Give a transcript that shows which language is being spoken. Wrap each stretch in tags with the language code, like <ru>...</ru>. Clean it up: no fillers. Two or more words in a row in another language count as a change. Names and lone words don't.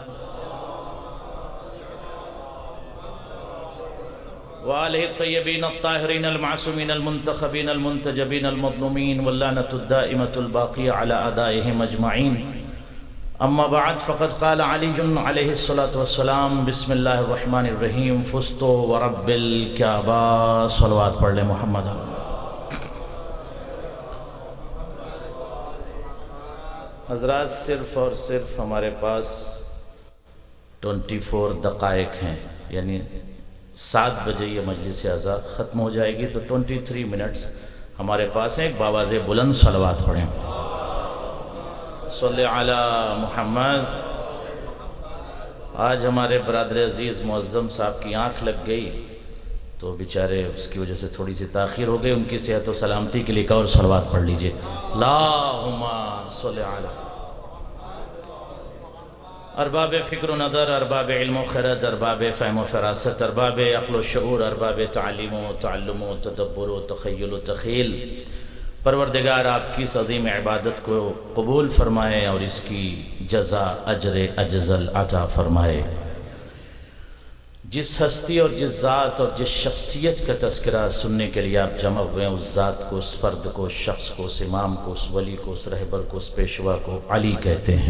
<ar>وآله الطيبين الطاهرين المعصومين المنتخبين المنتجبين المظلومين واللعنة الدائمة الباقية على أعدائهم أجمعين أما بعد فقد قال علي عليه الصلاة والسلام بسم الله الرحمن الرحيم فزت ورب الكعبة</ar> <ur>صلوات پڑھ لیں</ur> <ar>محمد.</ar> <ur>حضرات صرف اور صرف ہمارے پاس 24 دقائق ہیں، یعنی 7 بجے یہ مجلس اعزاز ختم ہو جائے گی تو 23 منٹس ہمارے پاس ہیں. ایک باواز بلند صلوات پڑھیں.</ur> <ar>صلی علی محمد.</ar> <ur>آج ہمارے برادر عزیز معظم صاحب کی آنکھ لگ گئی تو بیچارے اس کی وجہ سے تھوڑی سی تاخیر ہو گئی. ان کی صحت و سلامتی کے لیے ایک اور صلوات پڑھ لیجئے.</ur> <ar>اللہم صلی علی.</ar> <ur>ارباب فکر و نظر، ارباب علم و خرد، ارباب فہم و فراست، ارباب عقل و شعور، ارباب تعلیم و تعلم و تدبر و تخیل و تخیل، پروردگار آپ کی اس عظیم عبادت کو قبول فرمائے اور اس کی جزا اجر اجزل عطا فرمائے. جس ہستی اور جس ذات اور جس شخصیت کا تذکرہ سننے کے لیے آپ جمع ہوئے ہیں، اس ذات کو، اس فرد کو، اس شخص کو، اس امام کو، اس ولی کو، اس رہبر کو، اس پیشوا کو علی کہتے ہیں.</ur>